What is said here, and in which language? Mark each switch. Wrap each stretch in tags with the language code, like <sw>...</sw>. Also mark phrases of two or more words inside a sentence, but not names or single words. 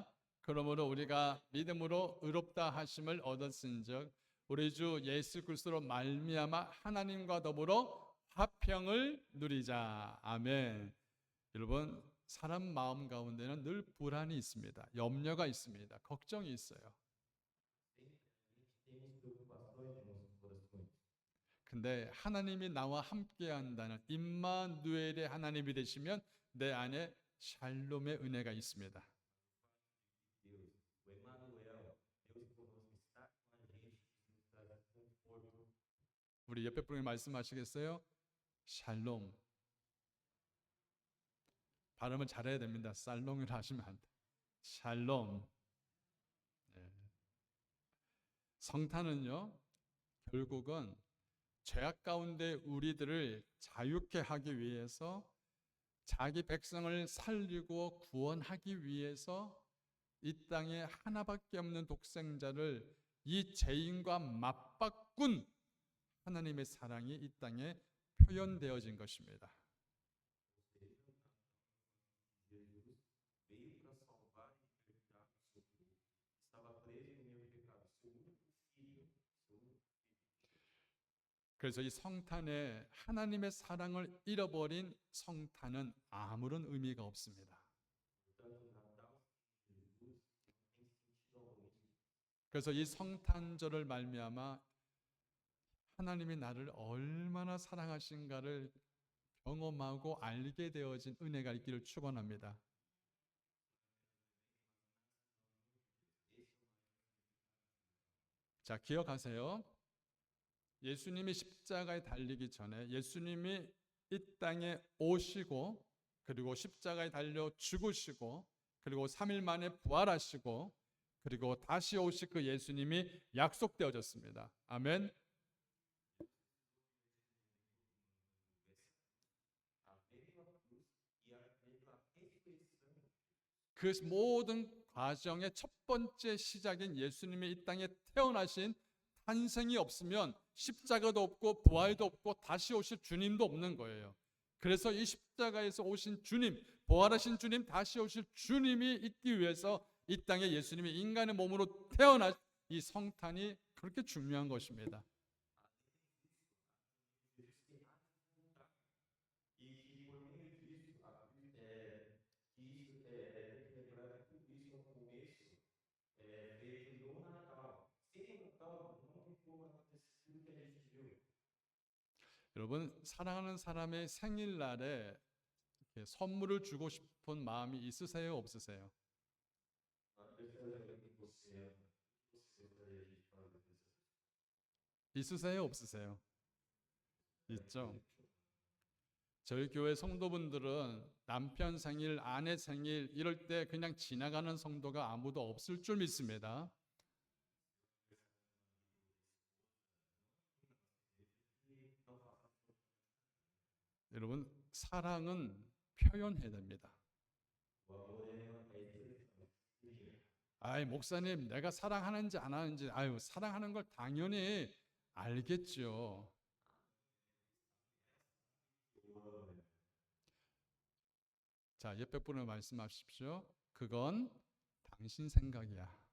<ko>그러므로 우리가 믿음으로 의롭다 하심을 얻었은즉 우리 주 예수 그리스도로 말미암아 하나님과 더불어 화평을 누리자. 아멘. 여러분, 사람 마음 가운데는 늘 불안이 있습니다. 염려가 있습니다. 걱정이 있어요.</ko> <pt>Temos preocupações em nossos corações.</pt> <ko>근데 하나님이 나와 함께 한다는 임마누엘의 하나님이 되시면 내 안에 샬롬의 은혜가 있습니다.</ko> <pt>Deus, o Emanuel, Deus conosco, está com a gente, nos traz conforto.</pt> <ko>우리 옆에 분이 말씀하시겠어요? 샬롬. 발음을 잘해야 됩니다. 살롱이라 하시면 안 돼. 샬롬. 네. 성탄은요, 결국은 죄악 가운데 우리들을 자유케 하기 위해서 자기 백성을 살리고 구원하기 위해서 이 땅에 하나밖에 없는 독생자를 이 죄인과 맞바꾼 하나님의 사랑이 이 땅에 표현되어진 것입니다.</ko> <pt>Jesus veio para salvar e libertar o seu povo. Estava preso no meu pecado, seu único filho, seu único</pt> <ko>그래서 이 성탄에 하나님의 사랑을 잃어버린 성탄은 아무런 의미가 없습니다.</ko> <pt>Portanto, o Natal sem Jesus não tem sentido algum.</pt> <ko>그래서 이 성탄절을 말미암아 하나님이 나를 얼마나 사랑하신가를 경험하고 알게 되어진 은혜가 있기를 축원합니다. 자, 기억하세요. 예수님이 십자가에 달리기 전에 예수님이 이 땅에 오시고 그리고 십자가에 달려 죽으시고 그리고 3일 만에 부활하시고 그리고 다시 오실 그 예수님이 약속되어졌습니다. 아멘.</ko> <pt>A mesma cruz e a mesma ressurreição</pt> <ko>그 모든 과정의 첫 번째 시작인 예수님이 이 땅에 태어나신 탄생이 없으면 십자가도 없고 부활도 없고 다시 오실 주님도 없는 거예요. 그래서 이 십자가에서 오신 주님, 부활하신 주님, 다시 오실 주님이 있기 위해서 이 땅에 예수님이 인간의 몸으로 태어난 이 성탄이 그렇게 중요한 것입니다.</ko> <pt>e que por meio disso que isso tem que lembrar que tudo isso no começo veio do Natal. Sem o Natal não tem como acontecer tudo que a gente viu.</pt> <ko>여러분, 사랑하는 사람의 생일날에 이렇게 선물을 주고 싶은 마음이 있으세요, 없으세요?</ko> <pt>Gostaria que você gostaria de fazer isso.</pt> <ko>있으세요, 없으세요? 있죠. 저희 교회 성도분들은 남편 생일, 아내 생일 이럴 때 그냥 지나가는 성도가 아무도 없을 줄 믿습니다. 여러분, 사랑은 표현해야 됩니다.</ko> <pt>O amor é expressão.</pt> <ko>아이, 목사님, 내가 사랑하는지 안 하는지, 아유, 사랑하는 걸 당연히 알겠죠. 자, 옆에 분을 말씀하십시오. 그건 당신 생각이야.</ko>